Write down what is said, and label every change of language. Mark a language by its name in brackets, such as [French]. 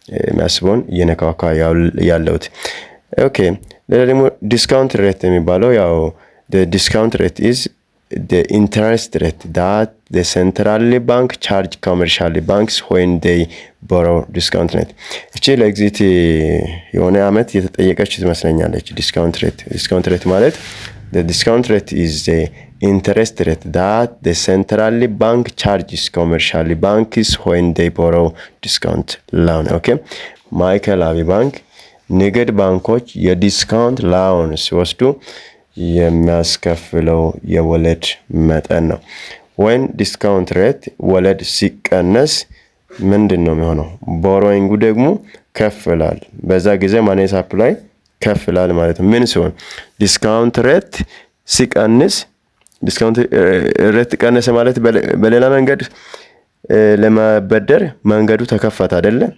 [Amharic] የሚያስበውን እየነካካ ያለሁት። ኦኬ ሌላ ደግሞ ዲስካውንት ሬት የሚባለው ያው [English] the discount rate is the interest rate that the central bank charge commercial banks when they borrow discount rate. [Amharic] እቺ ለኤግዚት የሆነ አመት የተጠየቀች ትመስለኛለች። ዲስካውንት ሬት ማለት [English] the discount rate is the interest rate that the central bank charges commercial banks when they borrow discount loan. [Amharic] okay ማዕከላዊ ባንክ ንግድ ባንኮች የዲስካውንት ሎን ሲወስዱ የሚያስከፍለው የወለድ መጠን ነው። [English] when discount rate [Amharic] ወለድ ሲቀነስ ምንድነው የሚሆነው? ቦሮዊንጉ ደግሞ ከፍላል። በዛ ጊዜ ማኔ ሳፕላይ ከፍላል ማለት ነው። ምን ሲሆን ዲስካውንት ሬት ሲቀንስ ዲስካውንት ሬት ቀነሰ ማለት በሌላ መንገድ ለማበደር መንገዱ ተከፈተ አይደለ?